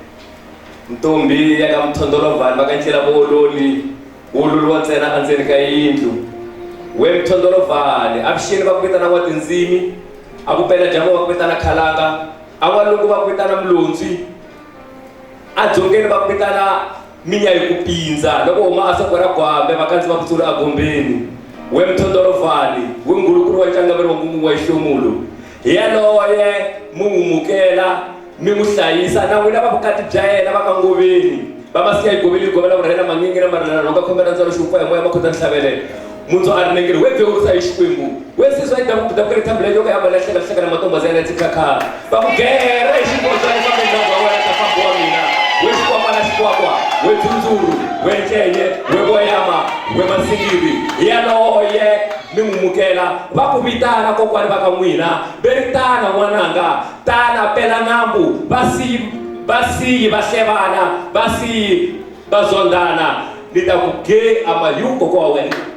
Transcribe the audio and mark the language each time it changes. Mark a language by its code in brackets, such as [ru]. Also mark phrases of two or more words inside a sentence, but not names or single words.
[ts] ntombi ya ka Mthondolovhani va ka ncila vuololi wa ntsena endzeni ka yindlu we Mthondolovhani avuxeni va ku vitana n'wa tindzimi a vupela dyambu va ku vitana Khalanga a n'walungu va ku vitana Mlontswi a dzongeni va ku vitana Minya hi ku pindza loko huma a soko ra Gwambe vakandzi va kutsula a Gombeni we Mthondolovhani we ngulukulu wa Ncangaveri wa Ngungu wa Xihlomulu hi yaloye mu n'wumukela mi n'wi hlayisa na n'wina va vukati bya yena va ka Ngoveni va masiya hi Goveni govela vurhena mangingi na marilana no ka khomela ntsalo xiupa hi moya makhota nhlavelelo mundzo a ri nengeri we vheurusa hi Xikwembu we siswa hi da ku ri tablet yo ka ya va lahleka na matombazana ya tsikhakhara va ku gera hi xikodzana va ka ndhawu wa wena ta fambo wa mina we xikwapa na xikwapa we dzundzuru we ncenye we voyama we masingiri hi yaloye mi n'wumukela va ku vitana kokwani va ka n'wina veri tana n'wananga tana pela nambu vasiyi va hlevana vasiyi va zondana ni ta ku ge amayu koko wa wena